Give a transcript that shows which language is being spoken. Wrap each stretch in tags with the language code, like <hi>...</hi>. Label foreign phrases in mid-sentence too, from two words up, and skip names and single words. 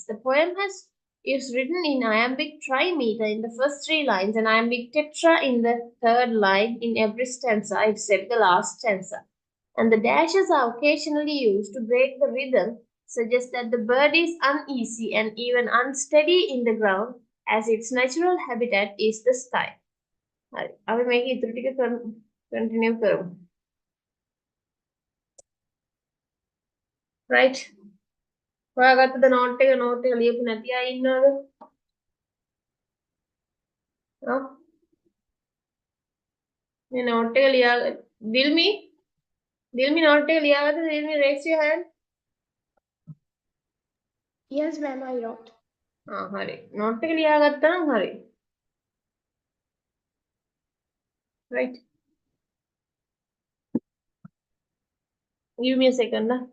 <en>The poem is written in iambic trimeter in the first 3 lines and iambic tetra in the 3rd line in every stanza except the last stanza. And the dashes are occasionally used to break the rhythm, suggest that the bird is uneasy and even unsteady in the ground, as its natural habitat is the sky.</en> <si>හරි. අපි මේක ඉතුරු ටික continue කරමු.</si> <en>Right.</en> <si>හොයාගත්තද note එක ලියපු නැති අය ඉන්නවද? ඔව්. මේ note එක ලියා Dilmi note එක ලියාගත්තද?</si> <en>Dilmi, raise your hand. Yes, ma'am, I wrote.</en> <si>හරි. නෝට් එක ලියාගත්තා නම් හරි.</si> <en>Right. Give me a second.</en>